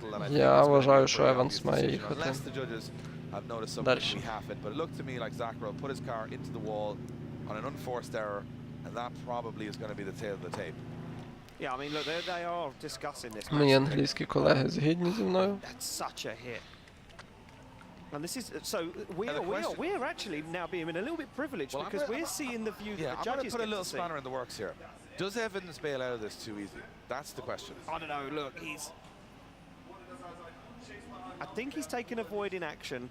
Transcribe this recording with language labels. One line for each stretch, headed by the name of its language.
Ukrainian: Я вважаю, що Еванс має їхати
English: I've noticed something we haven't, but it looked to me like Zaccaril put his car into the wall on an unforced error, and that probably is going to be the tail of the tape. Yeah, I mean, look, they are discussing this.
Ukrainian: Мої англійські колеги згідні зі мною.
English: That's such a hit. And this is so we're actually now being a little bit privileged because we're seeing the view that the judges I'm going to put a little spanner in the works here. Does Evans bail out of this too easy? That's the question. I don't know. Look, he's I think he's taken a void in action